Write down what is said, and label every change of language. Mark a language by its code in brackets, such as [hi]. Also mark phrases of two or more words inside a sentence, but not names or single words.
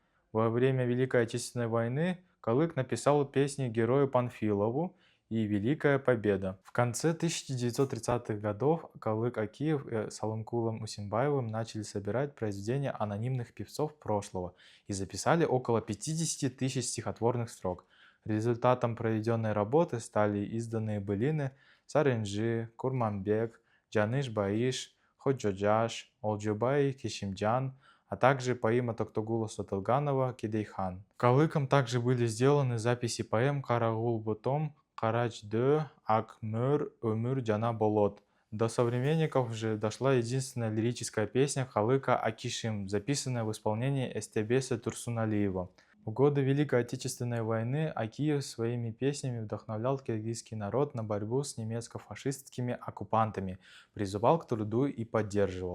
[ru] Во время Великой Отечественной войны Калык написал песни герою Панфилову и «Великая Победа». В конце 1930-х годов Калык Акиев и Салымкулом Усимбаевым начали собирать произведения анонимных певцов прошлого и записали около 50 тысяч стихотворных строк. Результатом проведенной работы стали изданные былины Сарынжи, Курманбек, Джаныш Баиш, Ходжоджаш, Олджубай, Кишимджан, а также поэма Токтогула Сатылганова «Кедейхан». Калыком также были сделаны записи поэм «Карагул Бутом», «Карач Дö», «Ак Мөр», «Өмүр Жана Болот». До современников же дошла единственная лирическая песня Калыка «Акишим», записанная в исполнении Эстебеса Турсуналиева. В годы Великой Отечественной войны Акиев своими песнями вдохновлял киргизский народ на борьбу с немецко-фашистскими оккупантами, призывал к труду и поддерживал.